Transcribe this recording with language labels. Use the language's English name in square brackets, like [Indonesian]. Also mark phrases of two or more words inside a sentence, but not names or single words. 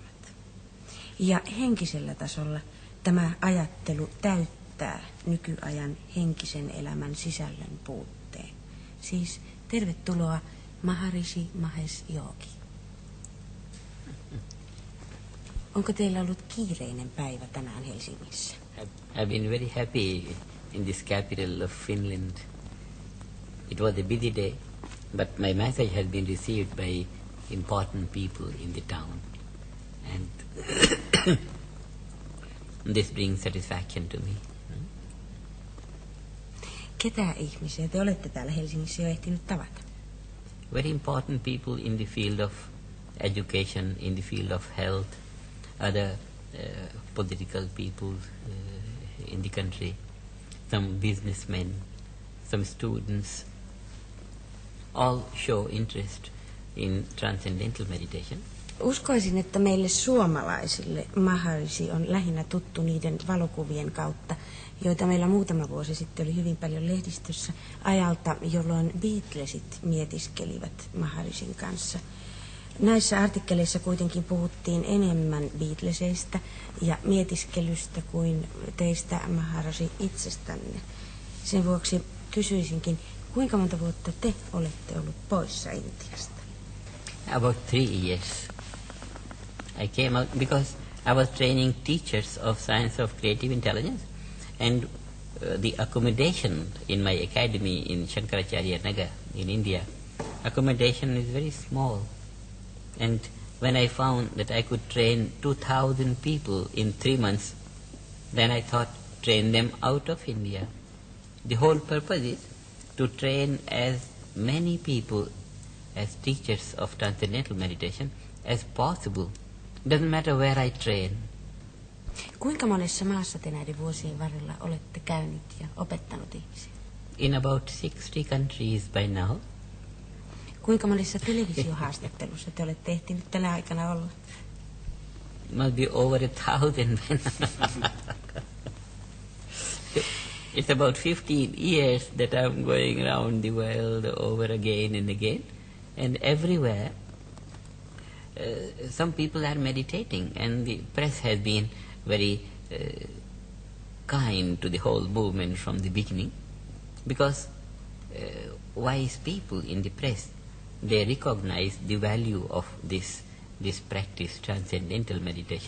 [Finnish] Ja henkisellä tasolla tämä ajattelu täyttää nykyajan henkisen elämän sisällön puutteen. Siis tervetuloa Maharishi Mahesh Yogi. Onko teillä ollut kiireinen päivä tänään Helsingissä? [English] I've been very happy in this capital of Finland. It was a busy day, but my message has been received by important people in the town. And this brings satisfaction to me. [Finnish] Ketä ihmisiä te olette täällä Helsingissä jo ehtinyt tavata? [English] Very important people in the field of education, in the field of health, other political people in the country, some businessmen, some students, all show interest in transcendental meditation. [Finnish] Uskoisin, että meille suomalaisille Maharishi on lähinnä tuttu niiden valokuvien kautta, joita meillä muutama vuosi sitten oli hyvin paljon lehdistössä ajalta, jolloin Beatlesit mietiskelivät Maharishin kanssa. Näissä artikkeleissa kuitenkin puhuttiin enemmän Beatleseistä ja mietiskelystä kuin teistä Maharishi itsestänne. Sen vuoksi kysyisinkin, kuinka monta vuotta te olette ollut poissa Intiasta? [English] About 3 years. I came out because I was training teachers of science of creative intelligence, and the accommodation in my academy in Shankaracharya Nagar in India, accommodation is very small. And when I found that I could train 2,000 people in 3 months, then I thought, train them out of India. The whole purpose is to train as many people as teachers of transcendental meditation as possible. Doesn't matter where I train. [Finnish] Kuinka monessa maassa te näiden vuosien varrella olette käynyt ja opettanut ihmisiä? [English] In about 60 countries by now. [Finnish] Kuinka monessa televisiohaastattelussa te olette ehtinyt tänä aikana olla? [English] Must be over 1,000 by now. It's about 15 years that I'm going around the world over again and again. And everywhere, some people are meditating, and the press has been very kind to the whole movement from the beginning, because wise people in the press, they recognize the value of this practice, transcendental meditation.